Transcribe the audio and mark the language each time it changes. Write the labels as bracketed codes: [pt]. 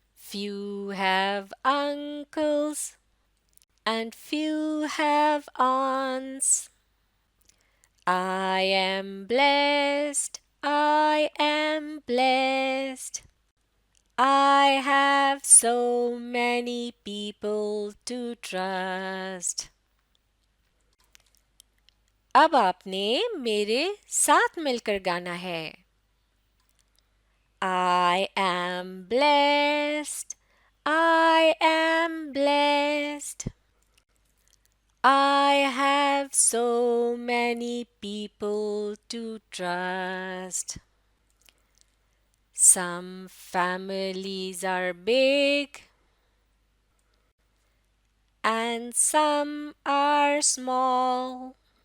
[en] Few have uncles and few have aunts. I am blessed, I am blessed. I have so many people to trust. [ur] اب آپ نے میرے ساتھ مل کر گانا ہے۔ [en] I am blessed, I am blessed. I have so many people to trust. Some families are big and some are small.